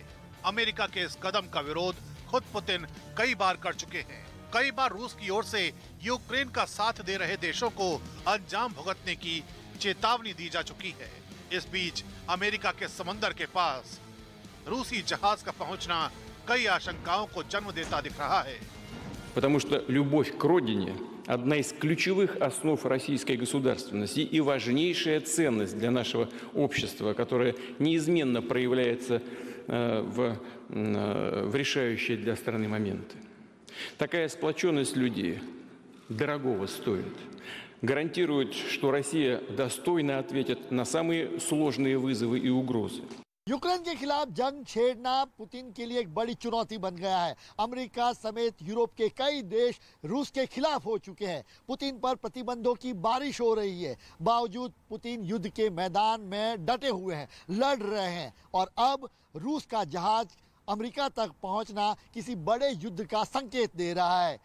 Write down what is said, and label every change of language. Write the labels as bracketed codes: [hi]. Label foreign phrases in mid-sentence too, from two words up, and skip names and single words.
[hi] अमेरिका के इस कदम का विरोध खुद पुतिन कई बार कर चुके हैं। कई बार रूस की ओर से यूक्रेन का साथ दे रहे देशों को अंजाम भुगतने की चेतावनी दी जा चुकी है। इस बीच अमेरिका के समंदर के पास रूसी जहाज का पहुंचना कई आशंकाओं को जन्म देता दिख रहा है। [ru] Потому что любовь к родине – одна из ключевых основ российской государственности и важнейшая ценность для нашего общества, которая неизменно проявляется в решающие для страны моменты. Такая сплоченность людей дорогого стоит. Гарантирует, что Россия достойно ответит на самые сложные вызовы и угрозы. [hi] यूक्रेन के खिलाफ जंग छेड़ना पुतिन के लिए एक बड़ी चुनौती बन गया है। अमेरिका समेत यूरोप के कई देश रूस के खिलाफ हो चुके हैं। पुतिन पर प्रतिबंधों की बारिश हो रही है। बावजूद पुतिन युद्ध के मैदान में डटे हुए हैं, लड़ रहे हैं और अब रूस का जहाज अमेरिका तक पहुंचना किसी बड़े युद्ध का संकेत दे रहा है।